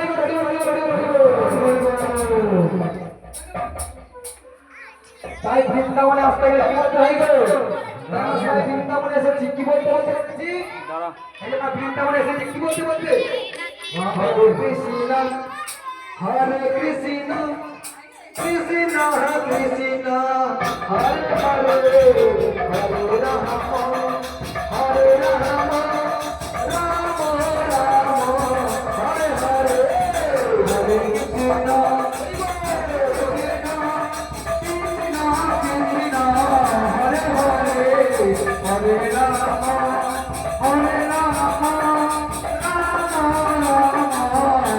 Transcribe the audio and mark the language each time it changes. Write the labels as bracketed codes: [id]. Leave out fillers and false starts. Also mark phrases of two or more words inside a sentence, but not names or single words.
[bn] তাই বৃন্দাবনে আসতে গেলে কি বলতে হয় গো বৃন্দাবনে এসেছি কি বলতে বলছি বৃন্দাবনে এসেছি কি বলতে বলতে [sa] হরে কৃষ্ণ হরে কৃষ্ণ কৃষ্ণ কৃষ্ণ হরে হরে হরে রাম হরে রাম রাম রাম হরে হরে হরে কৃষ্ণ Hare Rama, Hare Rama, Rama Rama,